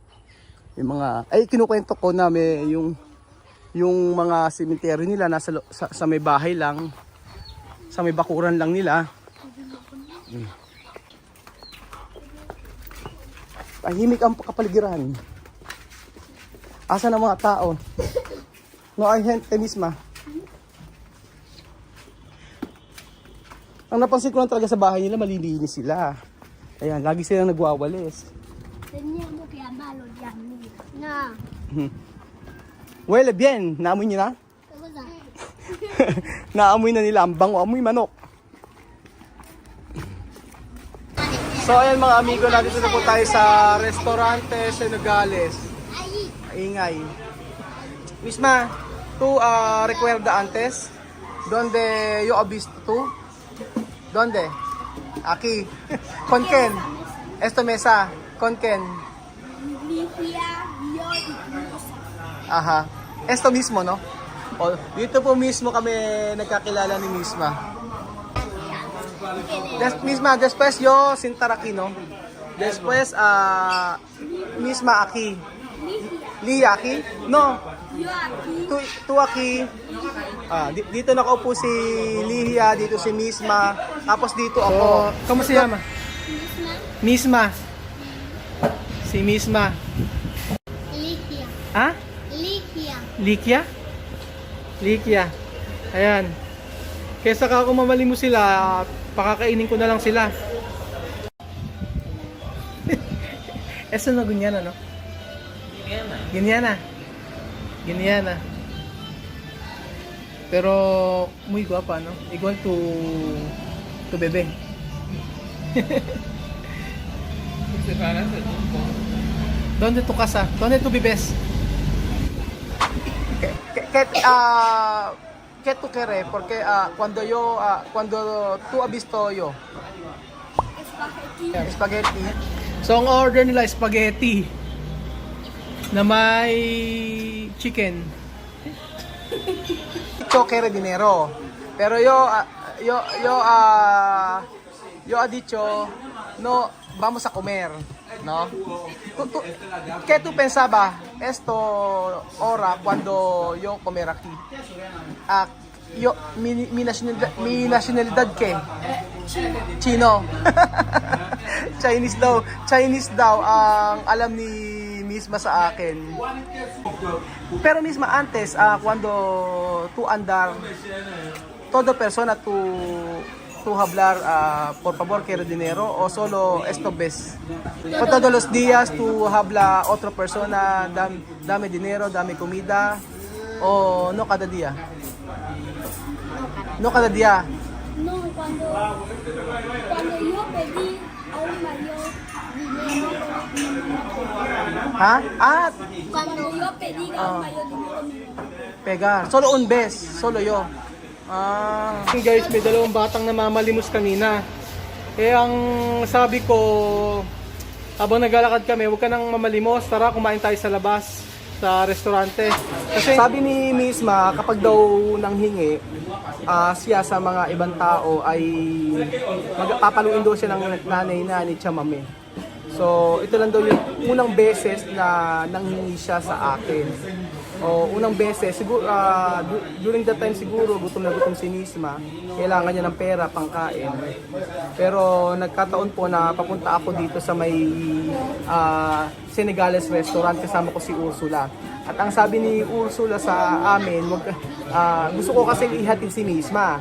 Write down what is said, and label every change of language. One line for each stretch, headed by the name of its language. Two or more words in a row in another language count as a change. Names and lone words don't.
Filipino: May mga kinukwento ko na may yung mga cemetery nila nasa sa may bahay lang, sa may bakuran lang nila. Tahimik ang kapaligiran. Asa ng mga tao?
Spanish: No hay gente Misma.
Filipino: Ang napansin ko lang talaga sa bahay nila, malilinis sila. Ayan, lagi silang nagwawalis.
Spanish: Teníamos que amarlo ya, no. Huele bien.
Filipino: Naamoy nyo na? Naamoy na nila. Ang bango. Amoy manok. So ayan mga amigo, nandito na po tayo sa Restaurante Senegales. Ingay.
Spanish: Misma, tú recuerda antes? Donde yo he visto tú? Donde? Aquí. ¿Con quién? Esto mesa. ¿Con quién? Ligia, yo y Musa. Aha. Esto mismo, no? O,
Filipino: dito po mismo kami nagkakilala ni Misma.
Spanish: Misma, después yo sentar aquí, ¿no? Después, Misma aquí. Lia aquí? No. Yo aquí. Tu aquí.
Filipino: Dito nakaupo si Lia, dito si Misma. Tapos dito ako.
Spanish: ¿Cómo se llama? Misma. Misma. Si Misma. Ligia. Ah? Ligia.
Filipino: Likia? Likia. Ayan. Kesa ka ako mamali mo sila, pakakainin ko na lang sila.
Spanish: Eso no Gunyana, no? Gunyana. Gunyana. Pero muy guapa, no? Igual to bebe. ¿Dónde tu casa? ¿Dónde tu vives? ¿Qué tú quieres? Porque cuando tú has visto yo, Spaghetti. spaghetti.
Filipino: So ang order nila spaghetti na may chicken.
Spanish: Yo quiero dinero. Pero yo ha dicho no vamos a comer, ¿no? ¿Qué tú pensaba esto hora cuando yo comer aquí? Mi nacionalidad ¿qué? Chino.
Filipino: Chinese daw ang alam ni Misma sa akin.
Spanish: Pero Misma antes cuando tú andar todo persona tú hablar por favor quiero dinero o solo esto ves? O todos los días tú habla otra persona dame dinero, dame comida o no cada día? No cada día. No, cuando yo pedí a un mayor dinero, Ha? cuando yo pedí a un mayor dinero, Pegar. Solo un bes. Solo yo.
Filipino: Guys, may dalawang batang namamalimos kanina. Eh, ang sabi ko, habang naglalakad kami, huwag ka nang mamalimos. Tara, kumain tayo sa labas, sa restaurante. Kasi sabi ni Misma, kapag daw nanghingi, siya sa mga ibang tao ay magpapaluin daw siya ng nanay na ni Chamame. So, ito lang daw yung unang beses na nanghingi siya sa akin. O unang beses, siguro,
English: during that time
Filipino: siguro, gutom na gutom si Misma. Kailangan niya ng pera, pangkain. Pero nagkataon po na papunta ako dito sa may Senegales restaurant, kasama ko si Ursula. At ang sabi ni Ursula sa amin, gusto ko kasi ihatid si Misma.